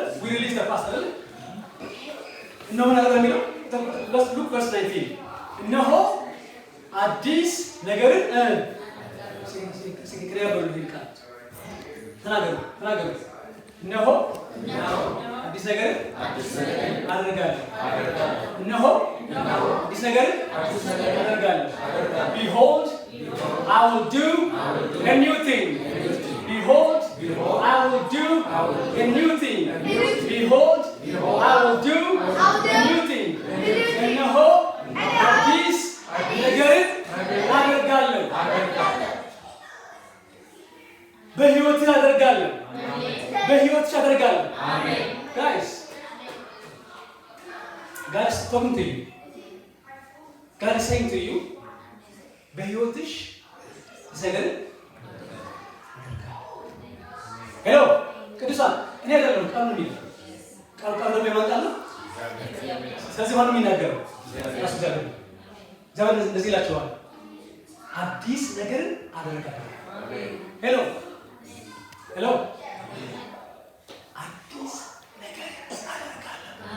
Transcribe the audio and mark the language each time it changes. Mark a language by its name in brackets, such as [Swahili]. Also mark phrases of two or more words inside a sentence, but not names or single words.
[Amharic] ሪሊዝ ተፋስ አይደል? እነሆ ነገር የሚለው ሉክ ቨርስ 19 እነሆ አዲስ ነገርን ተናገሩ። እነሆ አዲስ ነገርን አደርጋለሁ። እነሆ አዲስ ነገርን አደርጋለሁ። [English] Behold, I will do a new thing. Behold, I will do a new thing. Behold, I will do a new thing. [Amharic] እነሆ አዲስ ነገርን አደርጋለሁ። በህይወትህ አደርጋለሁ። በህይወትሽ አደርጋለሁ። አሜን። [English] Guys talking to you. God is saying to you, [Amharic] በህይወትሽ ነገር ሄሎ ቅዱሳን እኔ አይደለም ቃሉ ነው ቃሉ በማንቃል ነው። ስለዚህ ማን ነው የሚናገረው? ራሱ ዘመን እንደዚህ ይላችኋል፣ አዲስ ነገር አደርጋለሁ። ሄሎ አዲስ ነገር አደርጋለሁ።